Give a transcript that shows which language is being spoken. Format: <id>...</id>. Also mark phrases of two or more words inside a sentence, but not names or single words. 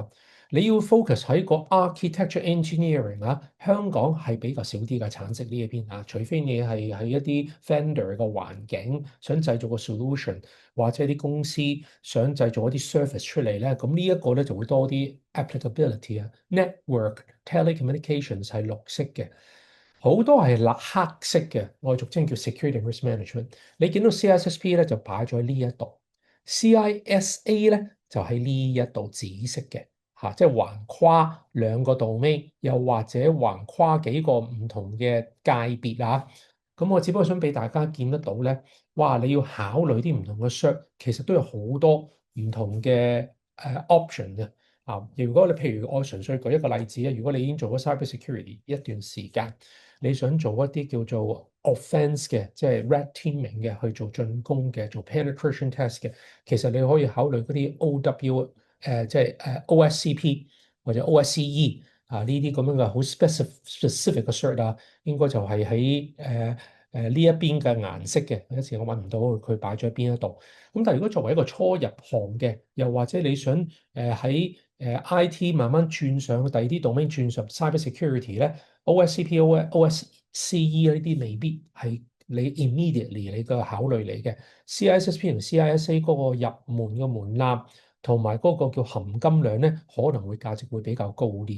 <yue>你要 focus 喺個</yue> <en>architecture engineering</en> <yue>啊，香港係比較少啲嘅產值呢一邊啊，除非你係喺一啲 vendor 嘅環境想製造個 solution，或者啲公司想製造一啲 service 出嚟咧，咁呢一個咧就會多啲 applicability 啊，</yue> <en>network telecommunications</en> <yue>係綠色嘅。好多係黑色嘅，我哋俗稱叫</yue> <en>security risk management。</en> <yue>你見到 CISSP 咧就擺咗喺呢一度，CISA 咧就喺呢一度紫色嘅嚇，即係橫跨兩個 domain，又或者橫跨幾個唔同嘅界別啊。咁我只不過想俾大家見得到咧，哇！你要考慮啲唔同嘅 cert，其實都有好多唔同嘅option 嘅。如果你譬如我純粹舉一個例子啊，如果你已經做咗</yue> <en>cyber security</en> <yue>一段時間，你想做一啲叫做 offense 嘅，即係</yue> <en>red teaming</en> <yue>嘅，去做進攻嘅，做</yue> <en>penetration test</en> <yue>嘅，其實你可以考慮嗰啲 OW 即係OSCP 或者 OSCE 呢啲咁樣嘅好 specific 嘅 cert 啊，應該就係喺呢一邊嘅顏色嘅，有一次我揾唔到佢擺咗喺邊一度。咁但係如果作為一個初入行嘅，又或者你想喺IT 慢慢轉上第二啲 domain 轉上</yue> <en>cyber security</en> <yue>咧，OSCP、OSCE 呢啲未必係你 immediately 你嘅考慮嚟嘅。CISSP 同 CISA 嗰個入門嘅門檻同埋嗰個叫含金量咧，可能會價值會比較高啲。</yue>